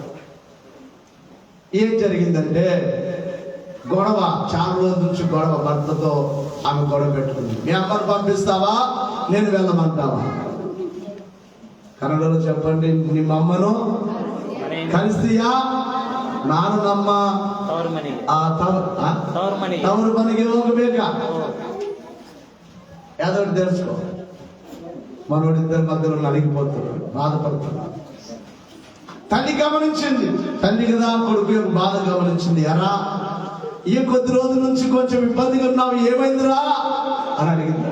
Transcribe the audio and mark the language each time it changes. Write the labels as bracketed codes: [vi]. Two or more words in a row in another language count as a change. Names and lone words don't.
[te] ఏం జరిగిందంటే గొడవ, చాలా రోజుల నుంచి గొడవ, భర్తతో ఆమె గొడవ పెట్టుకుంది. మీ అమ్మను పంపిస్తావా, నేను వెళ్ళమంటావా? కన్నడలో చెప్పండి, నీ అమ్మను కలిసియా [kn] ನಾನು ನಮ್ಮ ತವರು ಮನೆಗೆ ಹೋಗಬೇಕಾ? [te] యాదో తెలుసుకో. మనోడిద్దరి మధ్యలో నలిగిపోతున్నాడు, బాధపడుతున్నాడు. తల్లి గమనించింది, తల్లి కదా కొడుకు యొక్క బాధ గమనించింది. ఎరా ఈ కొద్ది రోజుల నుంచి కొంచెం ఇబ్బందిగా ఉన్నావు, ఏమైందిరా అని అడిగింది.